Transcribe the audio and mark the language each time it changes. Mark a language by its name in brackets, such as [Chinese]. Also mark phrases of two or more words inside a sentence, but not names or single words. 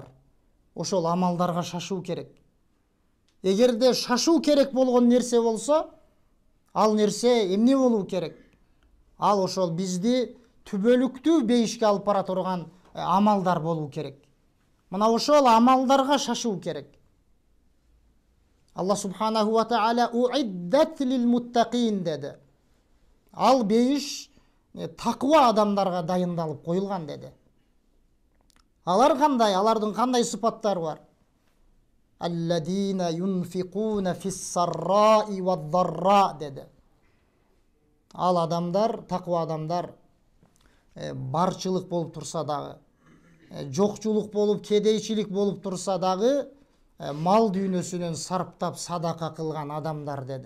[Kyrgyz] Ошол амалдарга шашуу керек. Эгерде шашуу керек болгон нерсе болсо, ал нерсе эмне болуу керек? Ал ошол бизди түбөлүктүү бейишке алып бара турган амалдар болуу керек. Мына ошол амалдарга шашуу керек. [Arabic] الله سبحانه وتعالى أعدت للمتقين dedi. [Kyrgyz] Ал бейиш таква адамдарга дайындалып коюлган dedi. Алар кандай? Алардын кандай сыпаттары бар? [Arabic] الذين ينفقون في السراء والضراء dedi. [Kyrgyz] Ал адамдар, таква адамдар барчылык болуп турса дагы, жокчулук болуп, кедейчилик болуп турса дагы, мал дүйнөсүнөн сарптап садака кылган адамдар dedi.